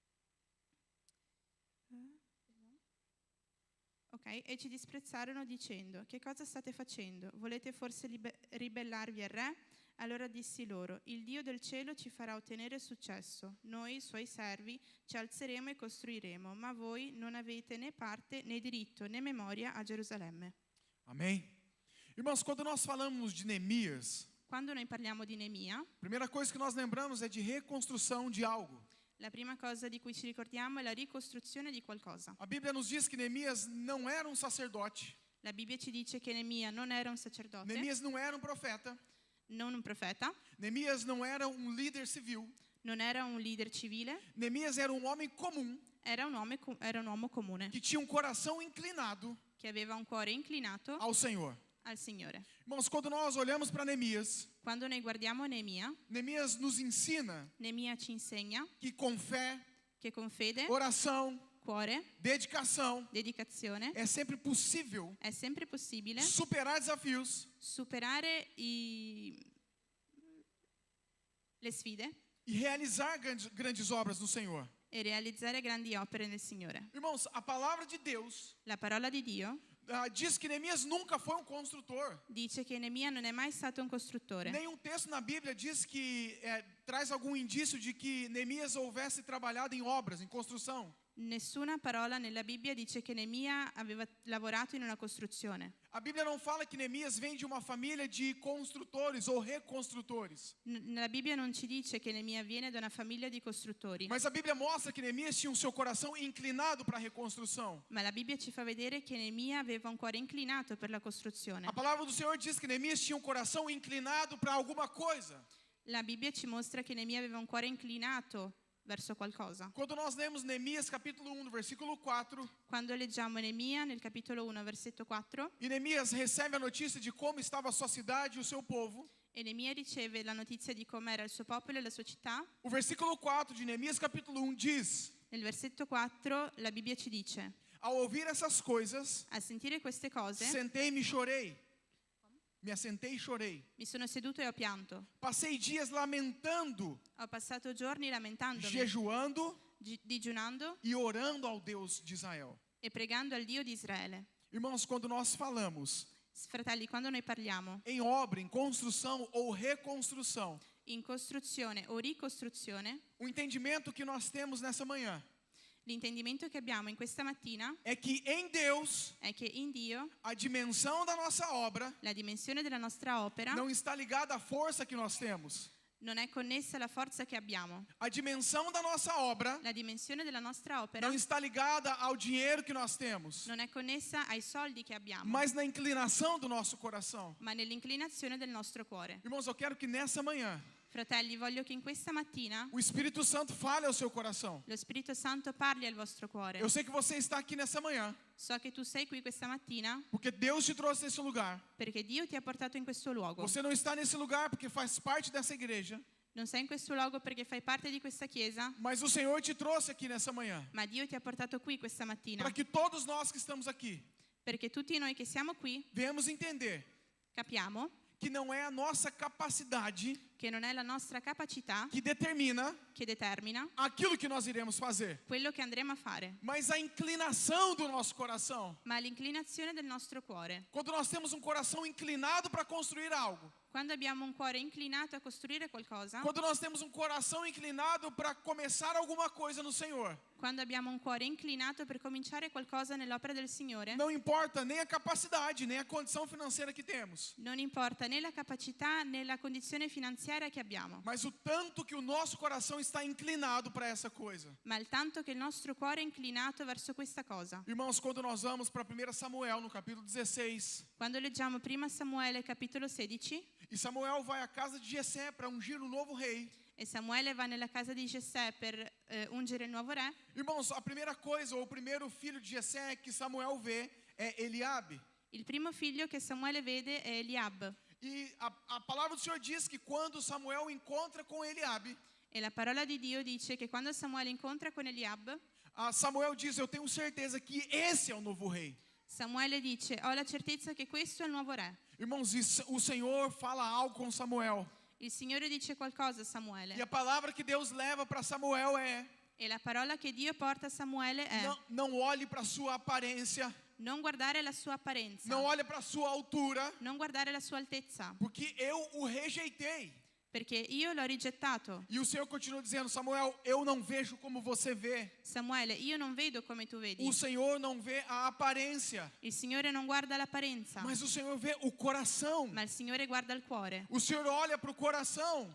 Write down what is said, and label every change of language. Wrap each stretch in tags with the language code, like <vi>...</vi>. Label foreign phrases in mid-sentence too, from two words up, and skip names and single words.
<it>E ci disprezzarono dicendo: che cosa state facendo? Volete forse ribellarvi al re? Allora dissi loro: il Dio del cielo ci farà ottenere successo. Noi, suoi servi, ci alzeremo e costruiremo, ma voi non avete né parte né diritto né memoria a Gerusalemme.</it> <pt>Amém? Irmãos, quando nós falamos de Neemias,</pt> <it>Quando noi parliamo di Neemia,</it> <pt>a primeira coisa que nós lembramos é de reconstrução de algo.</pt> <it>la prima cosa di cui ci ricordiamo è la ricostruzione di qualcosa.</it> <pt>A Bíblia nos diz que Neemias não era um sacerdote,</pt> <it>La Bibbia ci dice che Neemia non era un sacerdote,</it> <pt>Neemias não era um profeta,</pt> <it>non un profeta,</it> <pt>Neemias não era um líder civil,</pt> <it>non era un leader civile,</it> <pt>Neemias era um homem comum</pt> <it>era un uomo comune</it> <pt>que tinha um coração inclinado</pt> <it>che aveva un cuore inclinato</it> <pt>ao Senhor.</pt> <it>al Signore.</it> <pt>Irmãos, quando nós olhamos para Neemias,</pt> <it>Quando noi guardiamo Neemia,</it> <pt>Neemias nos ensina</pt> <it>Neemia ci insegna</it> <pt>que com fé,</pt> <it>che con fede,</it> <pt>oração,</pt> <it>cuore,</it> <pt>dedicação,</pt> <it>dedicazione,</it> <pt>é sempre possível</pt> <it>è sempre possibile</it> <pt>superar desafios</pt> <it>superare le sfide</it> <pt>e realizar grandes obras no Senhor.</pt> <it>e realizzare grandi opere nel Signore.</it> <pt>Irmãos, a palavra de Deus</pt> <it>La parola di Dio</it> <pt>diz que Neemias nunca foi um construtor.</pt> <it>dice che Neemia non è mai stato un costruttore.</it> <pt>Nenhum texto na Bíblia diz que traz algum indício de que Neemias houvesse trabalhado em obras, em construção.</pt> <it>Nessuna parola nella Bibbia dice che Neemia aveva lavorato in una costruzione.</it> <pt>A Bíblia não fala que Neemias vem de uma família de construtores ou reconstrutores.</pt> <it>Nella Bibbia non ci dice che Neemia viene da una famiglia di costruttori,</it> <pt>Mas a Bíblia mostra que Neemias tinha o seu coração inclinado para a reconstrução.</pt> <it>ma la Bibbia ci fa vedere che Neemia aveva un cuore inclinato per la costruzione.</it> <pt>A palavra do Senhor diz que Neemias tinha um coração inclinado para alguma coisa.</pt> <it>La Bibbia ci mostra che Neemia aveva un cuore inclinato verso qualcosa.</it> <pt>Quando nós lemos Neemias capítulo 1, no versículo 4,</pt> <it>Quando leggiamo Neemia nel capitolo 1, versetto 4,</it> <pt>e Neemias recebe a notícia de como estava a sua cidade e o seu povo,</pt> <it>e Neemia riceve la notizia di com'era il suo popolo e la sua città,</it> <pt>o versículo 4 de Neemias capítulo 1 diz:</pt> <it>nel versetto 4 la Bibbia ci dice:</it> <pt>ao ouvir essas coisas,</pt> <it>a sentire queste cose</it> <pt>sentei-me e chorei. Me assentei e chorei.</pt> <it>mi sono seduto e ho pianto.</it> <pt>Passei dias lamentando,</pt> <it>Ho passato giorni lamentandomi,</it> <pt>jejuando</pt> <it>digiunando</it> <pt>e orando ao Deus de Israel.</pt> <it>e pregando al Dio di Israele.</it> <pt>Irmãos, quando nós falamos</pt> <it>Fratelli, quando noi parliamo</it> <pt>em obra, em construção ou reconstrução,</pt> <it>in costruzione o ricostruzione,</it> <pt>o entendimento que nós temos nessa manhã</pt> <it>l'intendimento che abbiamo in questa mattina</it> <pt>é que em Deus,</pt> <it>è che in Dio</it> <pt>a dimensão da nossa obra</pt> <it>la dimensione della nostra opera</it> <pt>não está ligada à força que nós temos.</pt> <it>non è connessa alla forza che abbiamo.</it> <pt>A dimensão da nossa obra</pt> <it>La dimensione della nostra opera</it> <pt>não está ligada ao dinheiro que nós temos,</pt> <it>non è connessa ai soldi che abbiamo,</it> <pt>mas na inclinação do nosso coração.</pt> <it>ma nell'inclinazione del nostro cuore.</it> <pt>Irmãos, eu quero que nessa manhã</pt> <it>Fratelli, voglio che in questa mattina</it> <pt>o Espírito Santo fale ao seu coração.</pt> <it>lo Spirito Santo parli al vostro cuore.</it> <pt>Eu sei que você está aqui nessa manhã</pt> <it>So che tu sei qui questa mattina</it> <pt>porque Deus te trouxe nesse lugar.</pt> <it>perché Dio ti ha portato in questo luogo.</it> <pt>Você não está nesse lugar porque faz parte dessa igreja,</pt> <it>Non sei in questo luogo perché fai parte di questa chiesa,</it> <pt>mas o Senhor te trouxe aqui nessa manhã</pt> <it>ma Dio ti ha portato qui questa mattina</it> <pt>para que todos nós que estamos aqui</pt> <it>perché tutti noi che siamo qui</it> <pt>venhamos entender</pt> <it>capiamo</it> <pt>que não é a nossa capacidade</pt> <it>che non è la nostra capacità</it> <pt>que determina</pt> <it>che determina</it> <pt>aquilo que nós iremos fazer,</pt> <it>quello che andremo a fare,</it> <pt>mas a inclinação do nosso coração.</pt> <it>ma l'inclinazione del nostro cuore.</it> <pt>Quando nós temos um coração inclinado para construir algo,</pt> <it>Quando abbiamo un cuore inclinato a costruire qualcosa,</it> <pt>quando nós temos um coração inclinado para começar alguma coisa no Senhor,</pt> <it>quando abbiamo un cuore inclinato per cominciare qualcosa nell'opera del Signore,</it> <pt>não importa nem a capacidade, nem a condição financeira que temos,</pt> <it>non importa né la capacità né la condizione finanziaria che abbiamo,</it> <pt>mas o tanto que o nosso coração está inclinado para essa coisa.</pt> <it>ma il tanto che il nostro cuore è inclinato verso questa cosa.</it> <pt>Irmãos, quando nós vamos para 1 Samuel, no capítulo 16,</pt> <it>Quando leggiamo prima Samuele capitolo 16,</it> <pt>e Samuel vai à casa de Jessé para ungir um novo rei.</pt> <it>e Samuele va nella casa di Gessè per ungere il nuovo re,</it> <pt>Irmãos, a primeira coisa, ou o primeiro filho de Jessé que Samuel vê é Eliabe.</pt> <it>il primo figlio che Samuele vede è Eliab.</it> <pt>E a palavra do Senhor diz que quando Samuel encontra com Eliabe,</pt> <it>E la parola di Dio dice che quando Samuele incontra con Eliab,</it> <pt>Samuel diz: eu tenho certeza que esse é o novo rei.</pt> <it>Samuele dice: ho la certezza che questo è il nuovo re.</it> <pt>Irmãos, o Senhor fala algo com Samuel.</pt> <it>Il Signore dice qualcosa a Samuele.</it> <pt>E a palavra que Deus leva para Samuel é:</pt> <it>E la parola che Dio porta a Samuele è:</it> <pt>não olhe para a sua aparência,</pt> <it>non guardare la sua apparenza,</it> <pt>não olhe para a sua altura,</pt> <it>non guardare la sua altezza,</it> <pt>porque eu o rejeitei.</pt> <it>perché io l'ho rigettato.</it> <pt>E o Senhor continua dizendo: Samuel, eu não vejo como você vê.</pt> <it>Samuele, io non vedo come tu vedi.</it> <pt>O Senhor não vê a aparência,</pt> <it>Il Signore non guarda l'apparenza,</it> <pt>mas o Senhor vê o coração.</pt> <it>ma il Signore guarda il cuore.</it> <pt>O Senhor olha para o coração.</pt>